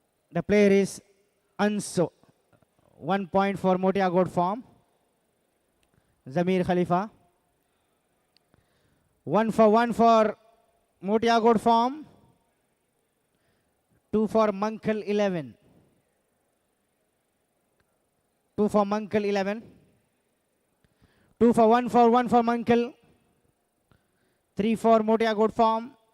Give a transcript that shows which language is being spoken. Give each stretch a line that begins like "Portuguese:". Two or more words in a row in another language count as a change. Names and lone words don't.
English: The player is Anso. 1 point for Motia Goat form. Zamir Khalifa. 1 for Motia Goat form. 2 for Mankal 11. 2 for Mankal 11. 2 for 1 for Mankal. 3 for Motia Goat form.